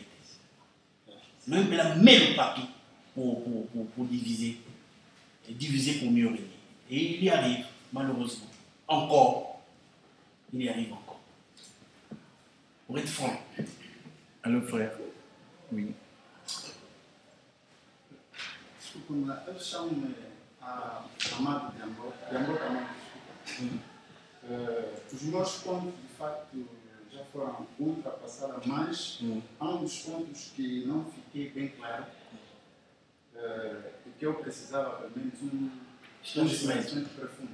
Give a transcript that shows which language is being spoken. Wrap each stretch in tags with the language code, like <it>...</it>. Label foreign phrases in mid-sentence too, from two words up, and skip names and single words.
<fr>Même la même partie pour diviser. Et diviser pour mieux régner. Et il y arrive, malheureusement. Encore. Il y arrive encore. Pour être franc. Alors, frère. Oui.</fr> <pt>Eu chamo-me Amado Diambo também. Os meus pontos, de facto, já foram ultrapassados, mas há um dos pontos que não fiquei bem claro e que eu precisava, pelo menos, um esclarecimento profundo.</pt>